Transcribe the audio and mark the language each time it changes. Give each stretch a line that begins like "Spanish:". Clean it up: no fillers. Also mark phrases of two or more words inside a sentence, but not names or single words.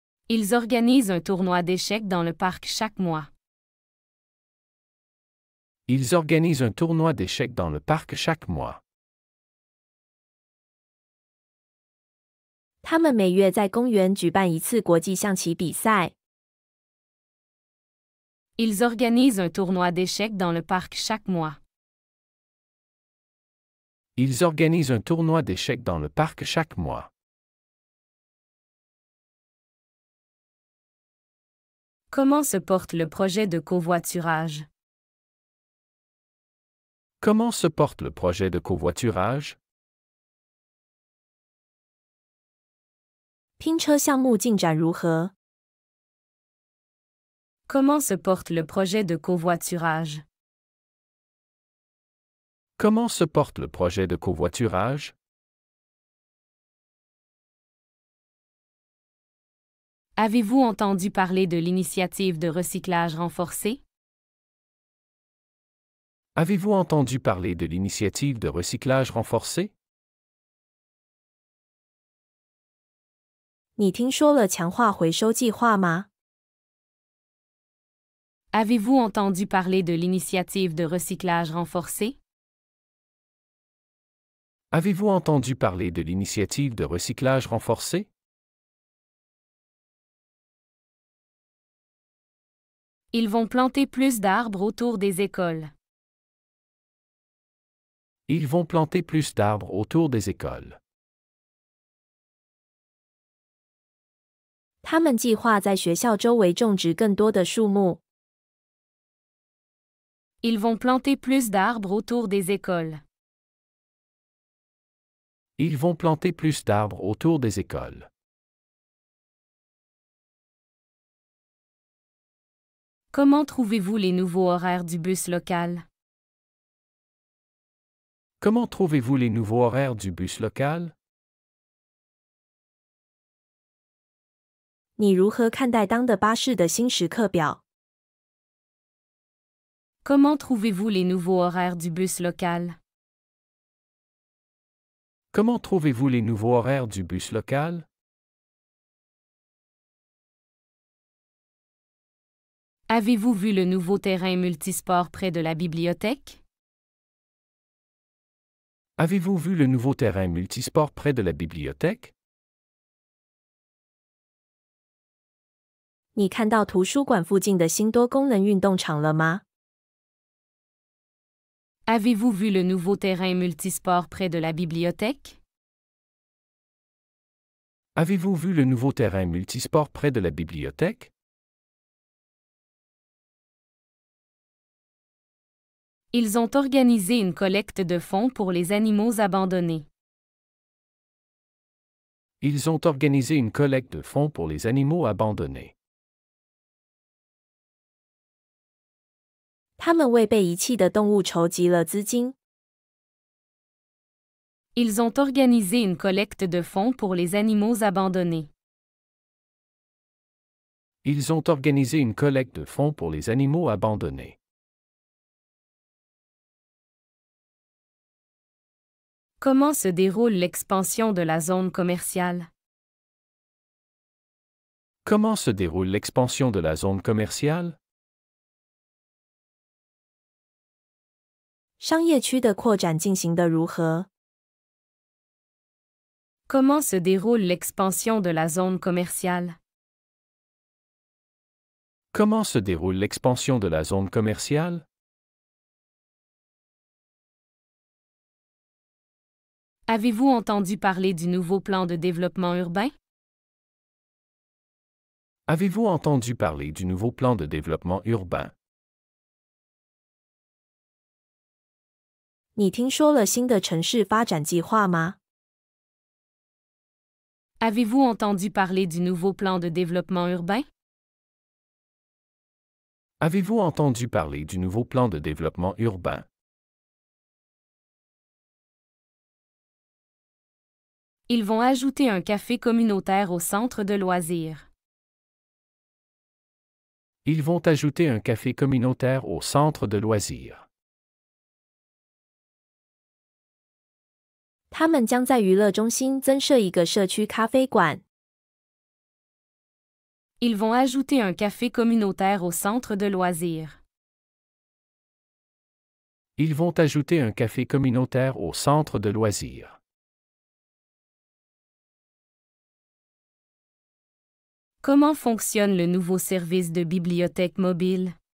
French: Ils organisent un tournoi d'échecs dans le parc chaque mois. Ils organisent un tournoi d'échecs dans le parc chaque mois.
Chinese: 他们每月在公园举办一次国际象棋比赛。
French: Ils organisent un tournoi d'échecs dans le parc chaque mois. Ils organisent un tournoi d'échecs dans le parc chaque mois. Comment se porte le projet de covoiturage? Comment se porte le projet de covoiturage?
Chinese: 拼车项目进展如何？
French: Comment se porte le projet de covoiturage? Comment se porte le projet de covoiturage? Avez-vous entendu parler de l'initiative de recyclage renforcé? Avez-vous entendu parler de l'initiative de recyclage renforcé?
Chinese: 你听说了强化回收计划吗？
French: Avez-vous entendu parler de l'initiative de recyclage renforcé? Avez-vous entendu parler de l'initiative de recyclage renforcé? Ils vont planter plus d'arbres autour des écoles. Ils vont planter plus d'arbres autour des écoles.
Chinese: 他们计划在学校周围种植更多的树木。
French: Ils vont planter plus d'arbres autour des écoles. Ils vont planter plus d'arbres autour des écoles. Comment trouvez-vous les nouveaux horaires du bus local? Comment trouvez-vous les nouveaux horaires du bus local?
Chinese: 你如何看待当的巴士的新时刻表？
French: Comment trouvez-vous les nouveaux horaires du bus local? Comment trouvez-vous les nouveaux horaires du bus local? Avez-vous vu le nouveau terrain multisport près de la bibliothèque? Avez-vous vu le nouveau terrain multisport près de la bibliothèque?
Chinese: 你看到图书馆附近的新多功能运动场了吗？
French: Avez-vous vu le nouveau terrain multisport près de la bibliothèque? Avez-vous vu le nouveau terrain multisport près de la bibliothèque? Ils ont organisé une collecte de fonds pour les animaux abandonnés. Ils ont organisé une collecte de fonds pour les animaux abandonnés.
Chinese: 他们为被遗弃的动物筹集了资金。
French: Ils ont organisé une collecte de fonds pour les animaux abandonnés. Ils ont organisé une collecte de fonds pour les animaux abandonnés. Comment se déroule l'expansion de la zone commerciale? Comment se déroule l'expansion de la zone commerciale?
Chinese: 商业区的扩展进行得如何？
French: Comment se déroule l'expansion de la zone commerciale? Comment se déroule l'expansion de la zone commerciale? Avez-vous entendu parler du nouveau plan de développement urbain? Avez-vous entendu parler du nouveau plan de développement urbain?
Chinese: 你听说了新的城市发展计划吗？
French: Avez-vous entendu parler du nouveau plan de développement urbain? Avez-vous entendu parler du nouveau plan de développement urbain? Ils vont ajouter un café communautaire au centre de loisirs. Ils vont ajouter un café communautaire au centre de loisirs.
Chinese: 他们将在娱乐中心增设一个社区咖啡馆。
French: Ils vont ajouter un café communautaire au centre de loisirs. Ils vont ajouter un café communautaire au centre de loisirs. Comment fonctionne le nouveau service de bibliothèque mobile?